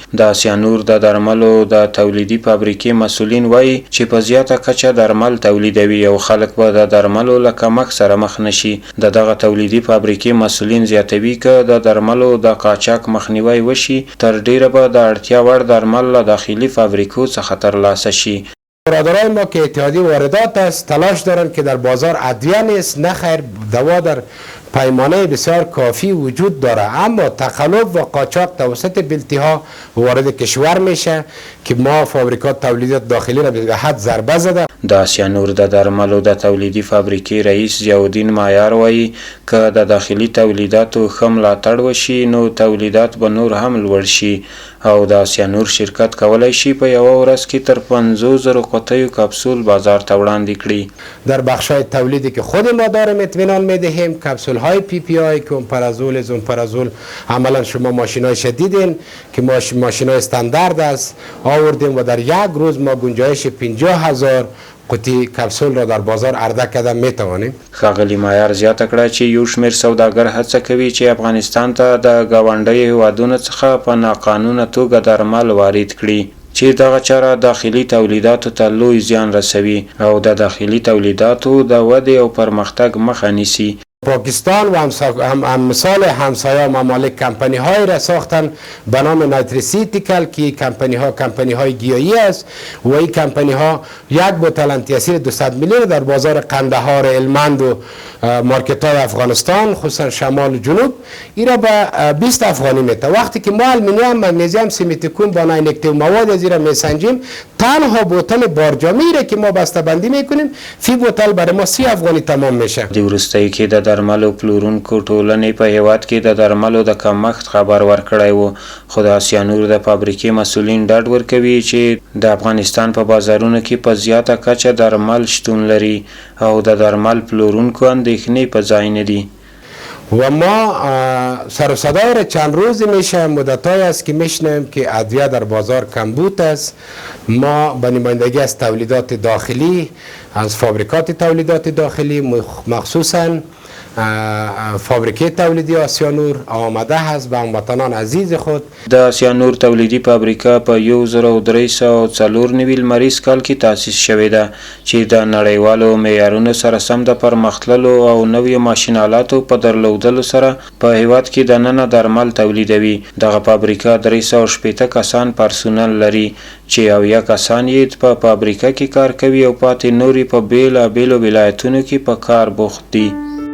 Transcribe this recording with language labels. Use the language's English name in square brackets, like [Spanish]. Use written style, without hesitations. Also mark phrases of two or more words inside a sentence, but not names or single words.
[Pashto] د سیانور د درملو د تولیدي فابریکې مسؤلین وایي چې په زیاته کچه درمل تولیدوي او خلک به د درملو له کمښت سره مخ نشي. دغه تولیدي فابریکې مسؤلین زیاتوي که د درملو د قاچاق مخنیوی وشي تر ډیره به د اړتیا وړ درمل له داخلي فابریکو څخه ترلاسه شي. [Persian] برادران ما که اتحادیه واردات است تلاش دارند که در بازار ادویه نیست، نه خیر دوا در پیمانه بسیار کافی وجود داره، اما تقلب و قاچاق توسط بلتی‌ها وارد کشور میشه که ما فابریکات تولیدات داخلی را به حد ضربه زده. [Pashto] د سیانور د درملو د تولیدي فابریکې رئیس ضیاءالدین مایار وایي که د داخلي تولیداتو ښه ملاتړ وشي نو تولیدات به نور هم لوړ شي او د سیانور شرکت کولی شي په یوه ورځ کې تر 50,000 قطیو کپسول بازار ته وړاندې کړي. [Persian] در بخش‌های تولیدی که خود ما داریم اطمینان میدهیم، کپسول های پی پی آی که امپرازول زومپرازول عملا شما ماشینای شدیدین که ماشینای استاندارد است آوردیم و در یک روز ما گنجایش 50,000 قطی کپسول را در بازار عرضه کردن میتوانیم. [Pashto] ښاغلي مایار زیاته کړه چې یو شمېر سوداګر هڅه کوي چې افغانستان ته د ګاونډیو هیوادونو څخه په ناقانونه توګه درمل وارد کړي چې دغه چاره داخلي تولیداتو ته لوی زیان رسوي او د داخلي تولیداتو د ودې او پرمختګ مخه نیسي. [Persian] پاکستان و مثال همسایه ممالک کمپانی های را ساختن به نام نایتریسیتیکل که کمپانی های گیاهی است و این کمپانی ها یک بوتل انتیاسید 200 میلی در بازار قندهار، هلمند و مارکت های افغانستان خصوصا شمال و جنوب این را به 20 افغانی میته. وقتی که ما آلومینیوم، مگنیزیم، سیمیتیکون با ناینکتیو مواد از این را میسنجیم، تنها بوتل بارجامی را که ما بسته بندی میکنیم فی بوتل برای ما 30 افغانی تمام میشه. [Pashto] د وروستیو کې د درملو پلورونکو ټولنې په هیواد کې د درملو د کمښت خبر ورکړی و، خو د سیانور د فابریکې مسؤلین ډاډ ورکوي چې د افغانستان په بازارونو کې په زیاته کچه درمل شتون لري او د درمل پلورونکو اندېښنې په ځای نه دي. [Persian] و ما سر و صدای را چند روزی میشه مدت‌هایی است که میشنویم که ادویه در بازار کمبود است. ما به نمایندگی از تولیدات داخلی، از فابریکات تولیدات داخلی مخصوصاً فابریکه تولیدی آسیانور آمده است به هموطنان عزیز خود. [Pashto] د سیانور تولیدي فابریکه په 1394 لمریز کال کې تاسیس شوې ده چې د نړیوالو معیارونو سره سم د پرمختللو او نویو ماشینالاتو په درلودلو سره په هیواد کې دننه درمل تولیدوي. دغه فابریکه 380 کسان پرسونل لري چې 1 کسان یې په فابریکه کې کار کوي او پاتې نورې په بیلابیلو ولایتونو کې په کار بوخت دي.